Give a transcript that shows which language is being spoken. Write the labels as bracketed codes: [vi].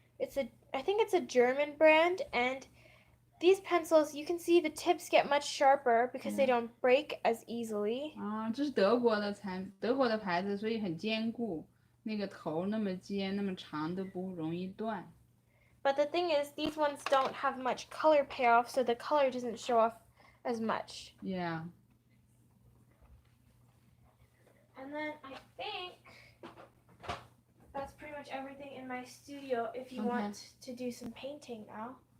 [en] I think it's a German brand, and these pencils, you can see the tips get much sharper because they don't break as easily. [zh] 这是德国的牌子，所以很坚固，那个头那么尖那么长都不容易断。 [en] But the thing is, these ones don't have much color payoff, so the color doesn't show off as much. Yeah. And then I think that's pretty much everything in my studio if you want to do some painting now.